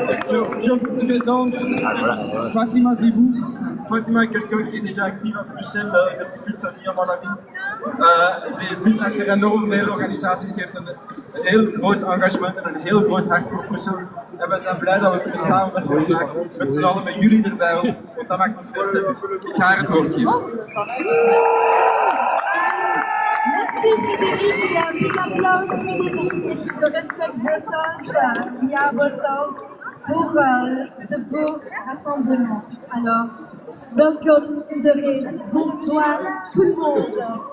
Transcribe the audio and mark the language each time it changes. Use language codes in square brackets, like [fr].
[fr] Je vous présente Fatima Zibou. Fatima est quelqu'un qui est déjà actif à Bruxelles depuis plus de sa vie, à mon avis. [nl] Ze zit achter enorm veel organisaties, ze heeft een heel groot engagement en een heel groot hart voor Brussel. En we zijn blij dat we kunnen samenwerken vandaag met z'n allen, met jullie erbij, want dat maakt ons feest. Ik ga haar het woord geven. [fr] Merci Frédéric, et un petit applaudisse Frédéric et le respect Brussels, via Brussels, pour ce beau rassemblement. Alors, [en] welcome [nl] iedereen, [fr] bonsoir tout le monde.